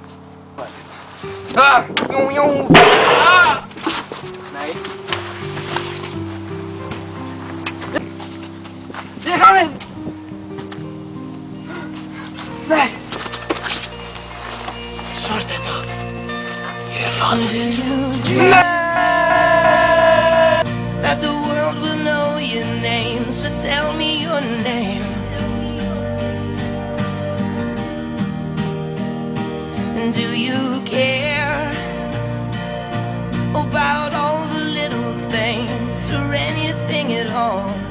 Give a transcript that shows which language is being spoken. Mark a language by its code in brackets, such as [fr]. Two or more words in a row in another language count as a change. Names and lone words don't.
[is] Nei. Ég er kominn! Nei! Svarta. Ég er faðir. [en] That the world will know your name, so tell me your name. And do you care about all the little things or anything at all?